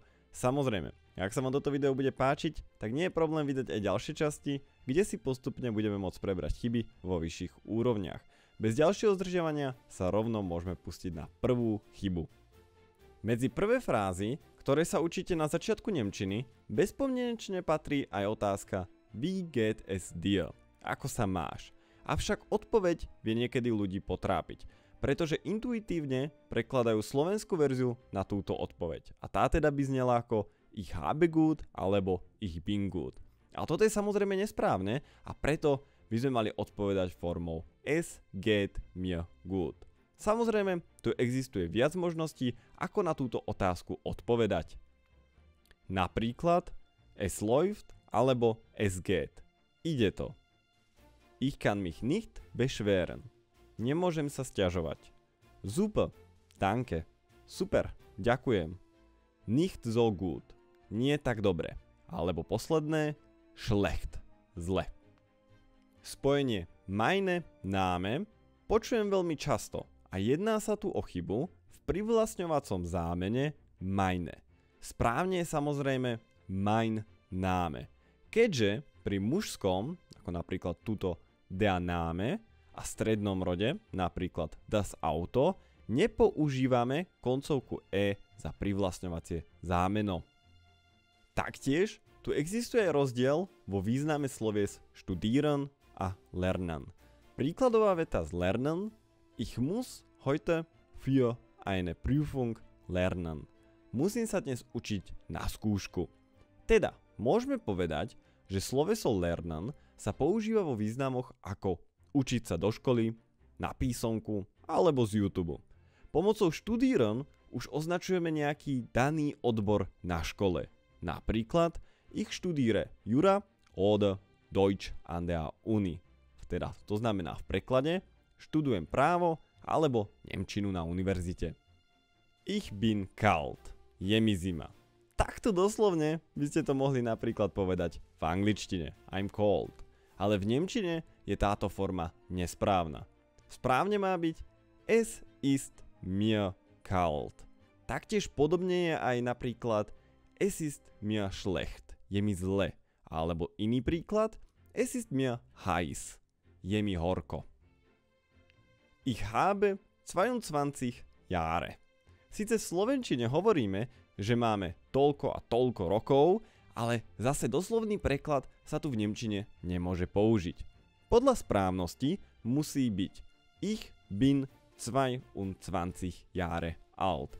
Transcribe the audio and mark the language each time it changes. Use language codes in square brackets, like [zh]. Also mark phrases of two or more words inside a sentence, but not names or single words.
[sk] Samozrejme, ak sa vám toto video bude páčiť, tak nie je problém vydať aj ďalšie časti, kde si postupne budeme môcť prebrať chyby vo vyšších úrovniach. Bez ďalšieho zdržiavania sa rovno môžeme pustiť na prvú chybu. Medzi prvé frázy, ktoré sa učíte na začiatku nemčiny, bezpodmienečne patrí aj otázka [de] Wie geht es dir? [sk] Ako sa máš? Avšak odpoveď vie niekedy ľudí potrápiť, pretože intuitívne prekladajú slovenskú verziu na túto odpoveď. A tá teda by znela ako [de] Ich habe gut [sk] alebo [de] Ich bin gut. [sk] A toto je samozrejme nesprávne a preto by sme mali odpovedať formou [de] Es geht mir gut. [sk] Samozrejme, tu existuje viac možností, ako na túto otázku odpovedať. [de] Napríklad Es läuft alebo Es geht. [sk] Ide to. [de] Ich kann mich nicht beschweren. [sk] Nemôžem sa sťažovať. [de] Super, danke. [sk] Super, ďakujem. [de] Nicht so gut. [sk] Nie tak dobre. Alebo posledné, schlecht. Zle. Spojenie [de] meine, Name [sk] počujem veľmi často a jedná sa tu o chybu v privlastňovacom zámene meine. Správne je samozrejme [de] mein Name. [sk] Keďže pri mužskom, ako napríklad tuto [de] der Name, [sk] a strednom rode, napríklad [de] das Auto, [sk] nepoužívame koncovku e za privlastňovacie zámeno. Taktiež tu existuje aj rozdiel vo význame slovies studieren a lernen. Príkladová veta z [de] lernen: Ich muss heute für eine Prüfung lernen. [sk] Musím sa dnes učiť na skúšku. Teda, môžeme povedať, že sloveso lernen sa používa vo významoch ako učiť sa do školy, na písomku alebo z YouTube. Pomocou studieren už označujeme nejaký daný odbor na škole. [de] Napríklad Ich studiere Jura oder Deutsch an der Uni. [sk] Teda to znamená v preklade študujem právo alebo nemčinu na univerzite. [de] Ich bin kalt. [sk] Je mi zima. Takto doslovne by ste to mohli napríklad povedať v angličtine [en] I'm cold. [sk] Ale v nemčine je táto forma nesprávna. Správne má byť [de] Es ist mir kalt. [sk] Taktiež podobne je aj napríklad [de] Es ist mir schlecht. [sk] Je mi zle. Alebo iný príklad [de] Es ist mir heiß. [sk] Je mi horko. [de] Ich habe 22 Jahre. [sk] Sice v slovenčine hovoríme, že máme toľko a toľko rokov, ale zase doslovný preklad sa tu v nemčine nemôže použiť. Podľa správnosti musí byť [de] Ich bin 22 Jahre alt.